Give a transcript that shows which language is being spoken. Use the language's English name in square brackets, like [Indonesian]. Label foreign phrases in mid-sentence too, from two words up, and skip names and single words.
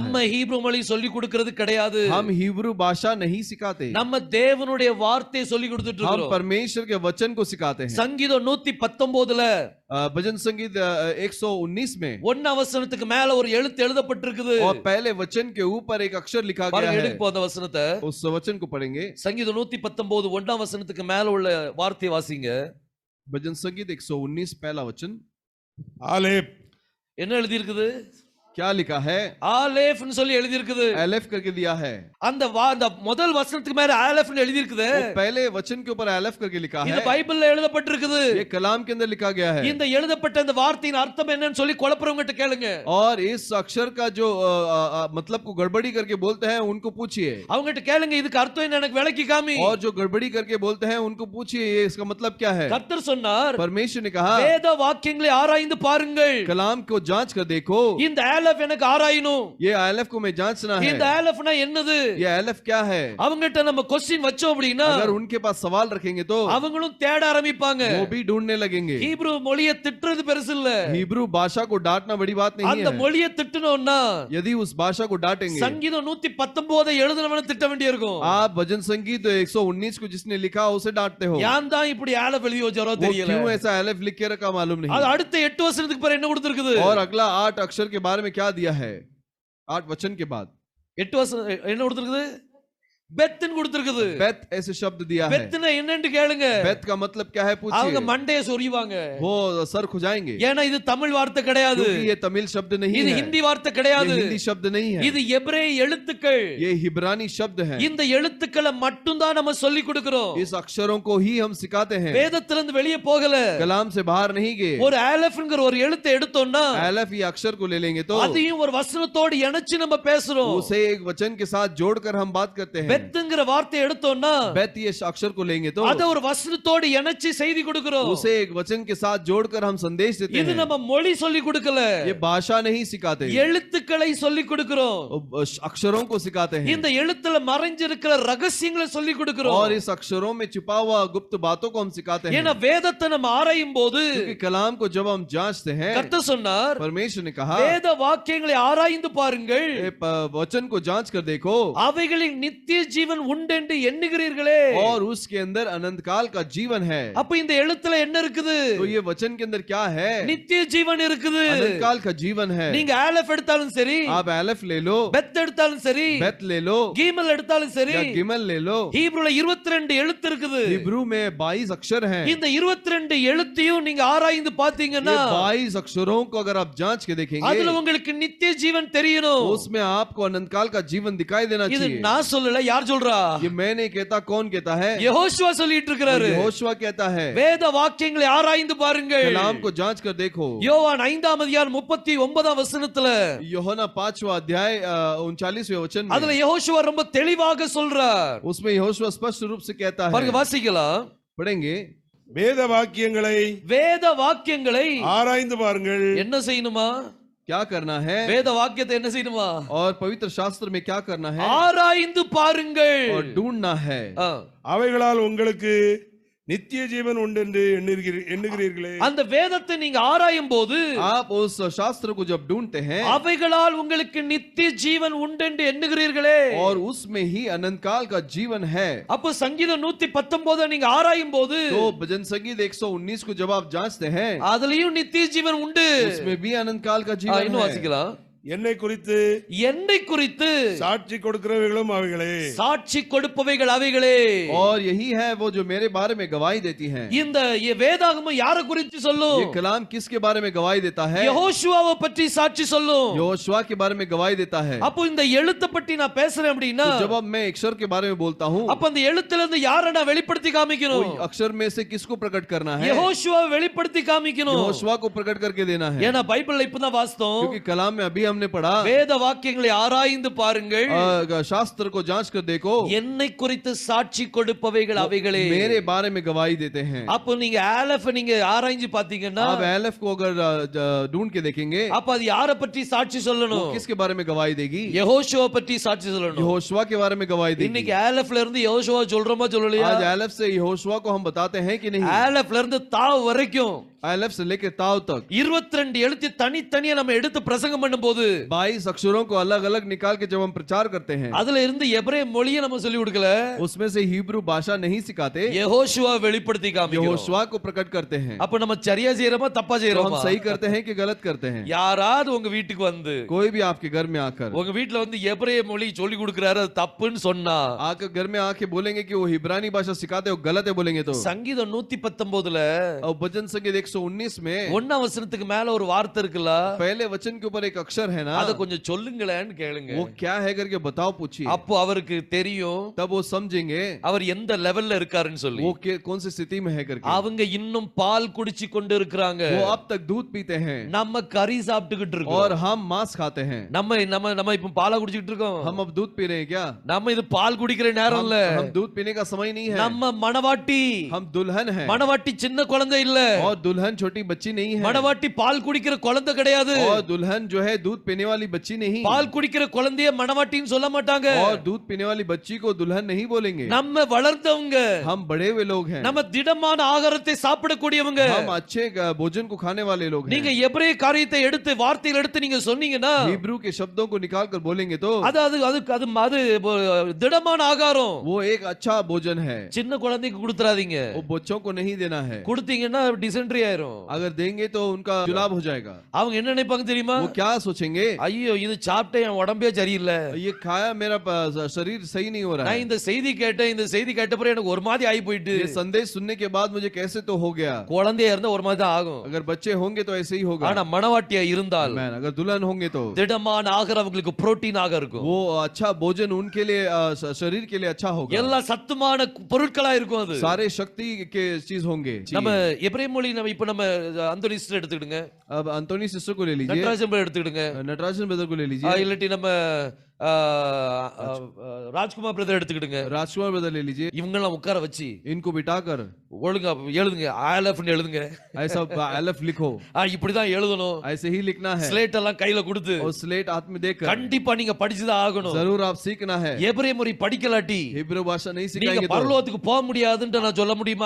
[Tamil] நம்ம ஹீப்ரு மொழி சொல்லி கொடுக்கிறது கிடையாது. [Hindi] हम हिब्रू भाषा नहीं सिखाते, [Tamil] நம்ம தேவனுடைய வார்த்தையை சொல்லி கொடுத்துட்டு [Hindi] हम [Tamil] இருக்கோம். [Hindi] परमेश्वर के वचन को सिखाते हैं। [Tamil] சங்கீதம் 119ல [Hindi] भजन संगीत 119 में [Tamil] ஒன்னாம் வசனத்துக்கு மேல ஒரு எழுத்து எழுதப்பட்டிருக்குது. [Hindi] और पहले वचन के ऊपर एक अक्षर लिखा गया [Tamil] பாருங்க, [Hindi] है। [Tamil] எடுக்க போற வசனத்தை. [Hindi] उस वचन को पढ़ेंगे। [Tamil] சங்கீதம் 119 ஒன்னாம் வசனத்துக்கு மேல உள்ள வார்த்தையை வாசிங்க. [Hindi] भजन संगीत 119 पहला वचन [Tamil] ஆலேப் என்ன எழுதி இருக்குது? [Hindi] क्या लिखा है? [Tamil] ஆலேஃப்னு சொல்லி எழுதி இருக்குது. [Hindi] एलेफ करके दिया है। [Tamil] அந்த முதல் வசனத்துக்கு மேல ஆலேஃப்னு எழுதி இருக்குது. [Hindi] वो पहले वचन के ऊपर एलेफ करके लिखा [Tamil] இது [Hindi] है। [Tamil] பைபிள்ல எழுதப்பட்டிருக்குது. [Hindi] ये कलाम के अंदर लिखा गया है। [Tamil] இந்த எழுதப்பட்ட இந்த வார்த்தையின் அர்த்தம் என்னன்னு சொல்லி குழப்பறவங்கட்ட கேளுங்க. [Hindi] और इस अक्षर का जो मतलब को गड़बड़ी करके बोलते हैं उनको पूछिए। [Tamil] அவங்கட்ட கேளுங்க, இதுக்கு அர்த்தம் என்ன எனக்கு விளக்கி காமி. [Hindi] और जो गड़बड़ी करके बोलते हैं उनको पूछिए ये इसका मतलब क्या है। [Tamil] கர்த்தர் சொன்னார், [Hindi] परमेश्वर ने कहा [Tamil] வேத வாக்கியங்களை ஆராய்ந்து பாருங்கள். [Hindi] कलाम को जांच कर देखो। [Tamil] இந்த ஆலஃப் எனக்கு ஆராயணும். [Hindi] ये एलेफ को मैं जांचना है। [Tamil] இந்த ஆலஃப்னா என்னது? [Hindi] ये एलेफ क्या है? [Tamil] அவங்கட்ட நம்ம क्वेश्चन வச்சோம் அப்படினா [Hindi] अगर उनके पास सवाल रखेंगे तो [Tamil] அவங்களும் தேட ஆரம்பிப்பாங்க. [Hindi] वो भी ढूंढने लगेंगे। [Tamil] ஹீப்ரு மொழியை திட்டுறது பெருசு இல்ல. [Hindi] हिब्रू भाषा को डांटना बड़ी बात नहीं [Tamil] அந்த [Hindi] है। [Tamil] மொழியை திட்டணும்னா [Hindi] यदि उस भाषा को डांटेंगे [Tamil] சங்கீதம் 119 எழுதுனவன திட்ட வேண்டியிருக்கும். [Hindi] आप भजन संगीत 119 को जिसने लिखा उसे डांटते हो। [Tamil] ஏன் தான் இப்படி ஆலஃப் எழுதி வச்சாரோ [Hindi] वो [Tamil] தெரியல. [Hindi] क्यों ऐसा एलेफ लिख के रखा मालूम [Tamil] அது [Hindi] नहीं। [Tamil] அடுத்த 8 வசனத்துக்கு பிறகு என்ன கொடுத்திருக்குது? [Hindi] और अगला 8 अक्षर के बारे में क्या दिया है? 8 वचन के बाद [Tamil] 8 வசனம் என்ன கொடுத்திருக்குது? பெத்னு கொடுத்திருக்குது. [Hindi] बेत ऐसे शब्द दिया है। [Tamil] பெத்னா என்னன்னு கேளுங்க. [Hindi] बेत का मतलब क्या है [Tamil] அவங்க [Hindi] पूछिए। [Tamil] மண்டைய சொறிவாங்க. [Hindi] वो सर खुजाएंगे [Tamil] ஏன்னா இது தமிழ் வார்த்தை கிடையாது. [Hindi] क्योंकि ये तमिल शब्द नहीं [Tamil] இது [Hindi] है। [Tamil] ஹிந்தி வார்த்தை கிடையாது. [Hindi] ये हिंदी शब्द नहीं है। [Tamil] இது எபிரேய எழுத்துக்கள். [Hindi] ये हिब्रानी शब्द है। [Tamil] இந்த எழுத்துக்களை மட்டும் தான் நம்ம சொல்லி கொடுக்கிறோம். [Hindi] इस अक्षरों को ही हम सिखाते हैं। [Tamil] வேதத்துல இருந்து வெளியே போகல. [Hindi] कलाम से बाहर नहीं गए। [Tamil] ஒரு ஆலஃப்ங்கற ஒரு எழுத்தை எடுத்தோம்னா [Hindi] एलेफ ये अक्षर को ले लेंगे तो [Tamil] அதையும் ஒரு வசனத்தோடு இணைச்சு நம்ம பேசுறோம். [Hindi] उसे एक वचन के साथ जोड़कर हम बात करते हैं। [Tamil] பெத்ங்கற வார்த்தை எடுத்தோம்னா [Hindi] बेत ये अक्षर को लेंगे तो [Tamil] அத ஒரு வசனத்தோடு இணைச்சு செய்தி கொடுக்கிறோம். [Hindi] उसे एक वचन के साथ जोड़कर हम संदेश देते [Tamil] இது [Hindi] हैं। [Tamil] நம்ம மொழி சொல்லி கொடுக்கல. [Hindi] ये भाषा नहीं सिखाते, [Tamil] எழுத்துக்களை சொல்லி கொடுக்கிறோம். [Hindi] अक्षरों को सिखाते हैं। [Tamil] இந்த எழுத்துல மறைஞ்சிருக்கிற ரகசியங்களை சொல்லி கொடுக்கிறோம். [Hindi] और इस अक्षरों में छुपा हुआ गुप्त बातों को हम सिखाते हैं। [Tamil] ஏன்னா வேதத்தை நம்ம ஆராயும் போது [Hindi] क्योंकि कलाम को जब हम जांचते हैं [Tamil] கர்த்தர் சொன்னார், [Hindi] परमेश्वर ने कहा [Tamil] வேத வாக்கியங்களை ஆராய்ந்து பாருங்கள், [Hindi] वचन को जांच कर देखो [Tamil] அவைகளில் நித்திய ஜீவன் உண்டென்று எண்ணுகிறீர்களே. [Hindi] और उसके अंदर अनंत काल का जीवन है। [Tamil] அப்ப இந்த எழுத்துல என்ன இருக்குது? [Hindi] तो ये वचन के अंदर क्या है? [Tamil] நித்திய ஜீவன் இருக்குது. [Hindi] अनंत काल का जीवन है। [Tamil] நீங்க ஆலஃப் எடுத்தாலும் சரி, [Hindi] आप एलेफ ले लो, [Tamil] பெத் எடுத்தாலும் சரி, [Hindi] बेत ले लो [Tamil] கீமல் எடுத்தாலும் சரி, [Hindi] या गिमल ले लो। [Tamil] ஹீப்ருல 22 எழுத்து இருக்குது. [Hindi] हिब्रू में 22 अक्षर हैं। [Tamil] இந்த 22 எழுத்தையும் நீங்க ஆராய்ந்து பாத்தீங்கன்னா [Hindi] ये 22 अक्षरों को अगर आप जांच के देखेंगे [Tamil] அதுல உங்களுக்கு நித்திய ஜீவன் தெரியணும். [Hindi] उसमें आपको अनंत काल का जीवन दिखाई देना [Tamil] இது [Hindi] चाहिए। [Tamil] நான் சொல்லல, யார் சொல்றா? [Hindi] ये मैं नहीं कहता, कौन कहता है? [Tamil] யெகோஷுவா சொல்லிட்டு இருக்கிறாரு. [Hindi] यहोशुआ कहता है [Tamil] வேத வாக்கியங்களை ஆராய்ந்து பாருங்கள். [Hindi] कलाम को जांच कर देखो। [Tamil] யோவான் 5ஆம் அதிகாரம் 39ஆம் வசனத்துல [Hindi] यूहन्ना 5वां अध्याय 39वें वचन [Tamil] அதுல [Hindi] में [Tamil] யெகோஷுவா ரொம்ப தெளிவாக சொல்றார். [Hindi] उसमें यहोशुआ स्पष्ट रूप से कहता [Tamil] பாருங்க, [Hindi] है, [Tamil] வாசிக்கலாம். [Hindi] पढ़ेंगे, [Tamil] வேத வாக்கியங்களை வேத வாக்கியங்களை ஆராய்ந்து பாருங்கள். என்ன செய்யணுமா? [Hindi] क्या करना है? [Tamil] வேத வாக்கியத்தை என்ன செய்யணுமா? [Hindi] और पवित्र शास्त्र में क्या करना है? [Tamil] ஆராய்ந்து பாருங்கள். [Hindi] और ढूंढना है। [Tamil] அவைகளால் உங்களுக்கு நித்திய ஜீவன் உண்டு என்று எண்ணுகிறீர்களே. அந்த வேதத்தை நீங்க ஆராயும் போது [Hindi] आप उस शास्त्र को जब ढूंढते हैं [Tamil] அவைகளால் உங்களுக்கு நித்திய ஜீவன் உண்டு என்று எண்ணுகிறீர்களே. [Hindi] और उसमें ही अनंत काल का जीवन है। [Tamil] அப்ப சங்கீதம் 119 நீங்க ஆராயும் போது [Hindi] तो भजन संगीत 119 को जब आप जांचते हैं [Tamil] அதுலயும் நித்திய ஜீவன் உண்டு. [Hindi] उसमें भी अनंत काल का जीवन [Tamil] இன்னும் [Hindi] है। [Tamil] வாசிக்கலாம். என்னை குறித்து என்னை குறித்து சாட்சி கொடுக்கிறவைகளும் அவைகளே. சாட்சி கொடுப்பவைகள் அவைகளே. [Hindi] और यही है वो जो मेरे बारे में गवाही देती हैं। [Tamil] இந்த வேதாகமம் யாரை குறித்து சொல்லும்? [Hindi] ये कलाम किसके बारे में गवाही देता है? [Tamil] யெகோஷுவாவை பற்றி சாட்சி சொல்லும். [Hindi] यहोशुआ के बारे में गवाही देता है। [Tamil] அப்போ இந்த எழுத்தை பற்றி நான் பேசுறேன் அப்படின்னா [Hindi] तो जब अब मैं अक्षर के बारे में बोलता हूँ, [Tamil] அப்ப அந்த எழுத்துல இருந்து யாரை நான் வெளிப்படுத்தி காமிக்கணும்? [Hindi] कोई अक्षर में से किसको प्रकट करना है? [Tamil] யெகோஷுவாவை வெளிப்படுத்தி காமிக்கணும். [Hindi] यहोशुआ को प्रकट करके देना है। [Tamil] ஏன்னா பைபிள்ல இப்பதான் வாசித்தோம், [Hindi] क्योंकि कलाम में अभी हमने पढ़ा, [Tamil] வேத வாக்கியங்களை ஆராய்ந்து பாருங்கள், [Hindi] शास्त्र को जांच कर देखो, [Tamil] என்னை குறித்து சாட்சி கொடுப்பவைகள் அவைகளே. [Hindi] मेरे बारे में गवाही देते हैं। [Tamil] அப்போ நீங்க ஆலஃப் நீங்க ஆராய்ஞ்சு பாத்தீங்கன்னா [Hindi] आप एलेफ को अगर ढूंढ के देखेंगे, [Tamil] அப்ப அது யாரை பற்றி சாட்சி [Hindi] वो [Tamil] சொல்லணும்? [Hindi] किसके बारे में गवाही देगी? [Tamil] யெகோஷுவா பற்றி சாட்சி சொல்லணும். [Hindi] यहोशुआ के बारे में गवाही देगी। [Tamil] இன்னைக்கு ஆலஃப்ல இருந்து யெகோஷுவா சொல்றோமா சொல்லலையா? [Hindi] आज एलेफ से यहोशुआ को हम बताते हैं कि नहीं? [Tamil] ஆலஃப்ல இருந்து தாவ் வரைக்கும் [Hindi] अलफ से लेकर ताव तक [Tamil] 22 எழுத்து தனித்தனியா நம்ம எடுத்து பிரசங்கம் பண்ணும்போது [Hindi] 22 अक्षरों को अलग अलग निकाल के जब हम प्रचार करते हैं, [Tamil] அதுல இருந்து எபிரேய மொழியை நம்ம சொல்லி கொடுக்கல, [Hindi] उसमें से हिब्रू भाषा नहीं सिखाते, [Tamil] யெகோஷுவா வெளிப்படுத்தி காமிக்கிறோம். [Hindi] यहोशुआ को प्रकट करते हैं। [Tamil] அப்ப நம்ம சரியா செய்யறோமா தப்பா [Hindi] तो हम [Tamil] செய்யறோமா? [Hindi] सही करते हैं कि गलत करते हैं? [Tamil] யாராவது உங்க வீட்டுக்கு வந்து [Hindi] कोई भी आपके घर में आकर [Tamil] உங்க வீட்டுல வந்து எபிரேய மொழி சொல்லி கொடுக்கறாரு, அது தப்புன்னு சொன்னா, [Hindi] आकर घर में आके बोलेंगे कि वो हिब्रानी भाषा सिखाते हो, गलत है बोलेंगे तो। [Tamil] சங்கீதம் 119ல [Hindi] और भजन संगीत 119 में [Tamil] 1ஆம் வசனத்துக்கு மேல ஒரு வார்த்தை இருக்குல்ல, [Hindi] पहले वचन के ऊपर एक अक्षर है ना, [Tamil] அத கொஞ்சம் சொல்லுங்களேன்னு கேளுங்க. [Hindi] वो क्या है करके बताओ, पूछिए। [Tamil] அப்போ அவருக்கு தெரியும் [Hindi] तब वो समझेंगे [Tamil] அவர் எந்த லெவல்ல இருக்காருன்னு சொல்லி. [Hindi] वो कौन सी स्थिति में है करके। [Tamil] அவங்க இன்னும் பால் குடிச்சு கொண்டு இருக்கிறாங்க, [Hindi] वो अब तक दूध पीते हैं [Tamil] நம்ம கறி சாப்பிட்டுக்கிட்டு இருக்கோம். [Hindi] और हम मांस खाते हैं। [Tamil] நம்ம நம்ம நம்ம இப்ப பாலா குடிச்சிட்டு இருக்கோம். [Hindi] हम अब दूध पी रहे हैं क्या? [Tamil] நம்ம இது பால் குடிக்கிற நேரம் இல்ல, [Hindi] हम दूध पीने का समय नहीं है। [Tamil] நம்ம மணவாட்டி. [Hindi] हम दुल्हन है [Tamil] மணவாட்டி சின்ன குழந்தை இல்ல, [Hindi] और दुल्हन छोटी बच्ची नहीं है, [Tamil] மணவாட்டி பால் குடிக்கிற குழந்தை கிடையாது. [Hindi] और दुल्हन जो है दूध पीने वाली बच्ची नहीं, [Tamil] பால் குடிக்கிற குழந்தைய மணவாட்டின்னு சொல்ல மாட்டாங்க. [Hindi] और दूध पीने वाली बच्ची को दुल्हन नहीं बोलेंगे। [Tamil] நம்ம வளர்ந்தவங்க, [Hindi] हम बड़े हुए लोग हैं, [Tamil] நம்ம திடமான ஆகாரத்தை சாப்பிடக்கூடியவங்க. [Hindi] हम अच्छे भोजन को खाने वाले लोग [Tamil] நீங்க [Hindi] हैं। [Tamil] எபிரேய காரியத்தை எடுத்து வார்த்தையில் எடுத்து நீங்க சொன்னீங்கன்னா, [Hindi] हिब्रू के शब्दों को निकाल कर बोलेंगे तो [Tamil] அது அது அது அது அது திடமான ஆகாரம். [Hindi] वो एक अच्छा भोजन है। [Tamil] சின்ன குழந்தைக்கு கொடுத்துறாதீங்க, [Hindi] वो बच्चों को नहीं देना है, [Tamil] கொடுத்தீங்கன்னா டிசென்ட்ரி ஆயிரும். [Hindi] अगर देंगे तो उनका जुलाब हो जाएगा। [Tamil] அவங்க என்ன நினைப்பாங்க தெரியுமா? [Hindi] वो क्या सोचेंगे, [Tamil] ஐயோ இது சாப்பிட்டே என் உடம்பே சரியில்லை, [Hindi] ये खाया मेरा शरीर सही नहीं हो रहा [Tamil] நான் [Hindi] है, [Tamil] இந்த செய்தி கேட்டேன், இந்த செய்தி கேட்ட பிறகு எனக்கு ஒரு மாதிரி ஆகி போயிட்டு. [Hindi] ये संदेश सुनने के बाद मुझे कैसे तो हो गया। [Tamil] குழந்தையா இருந்தா ஒரு மாதிரி தான் ஆகும், [Hindi] अगर बच्चे होंगे तो ऐसे ही होगा, [Tamil] ஆனா மணவாட்டியா இருந்தால் [Hindi] Amen। अगर दुल्हन होंगे तो [Tamil] திடமான ஆகாரம் அவங்களுக்கு புரோட்டீனாக இருக்கும், [Hindi] वो अच्छा भोजन उनके लिए शरीर के लिए अच्छा होगा, [Tamil] எல்லா சத்துமான பொருட்களா இருக்கும். அது [Hindi] सारे शक्ति के चीज होंगे। [Tamil] நம்ம எபிரேய மொழி நம்ம இப்ப நம்ம அந்தோனி சிஸ்டர் எடுத்துக்கிடுங்க, [Hindi] अब अंतोनी सिस्टर को ले लीजिए, [Tamil] நட்ராஜன் brother எடுத்துக்கிடுங்க, [Hindi] नटराजन ब्रदर को ले लीजिए, [Tamil] இல்லாட்டி நம்ம ராஜ்குமார் பிரதர் எடுத்துக்கிடுங்க. [Hindi] राजकुमार ब्रदर ले लीजिए, [Tamil] இவங்கெல்லாம் உட்கார வச்சு [Hindi] इनको बिठाकर [Tamil] ஒழுங்கா எழுதுங்க, ஆலஃப்னு எழுதுங்க. [Hindi] ऐसा अलफ लिखो, [Tamil] இப்படிதான் எழுதணும், [Hindi] ऐसे ही लिखना है, [Tamil] ஸ்லேட் எல்லாம் கையில கொடுத்து [Hindi] और स्लेट हाथ में देकर [Tamil] கண்டிப்பா நீங்க படிச்சுதான் ஆகணும். [Hindi] जरूर आप सीखना है। [Tamil] எபிரேய மொழி படிக்கலாட்டி [Hindi] हिब्रू भाषा नहीं [Tamil] நீங்க [Hindi] सिखाएंगे तो [Tamil] பரலோகத்துக்கு போக முடியாதுன்னு நான் சொல்ல முடியுமா?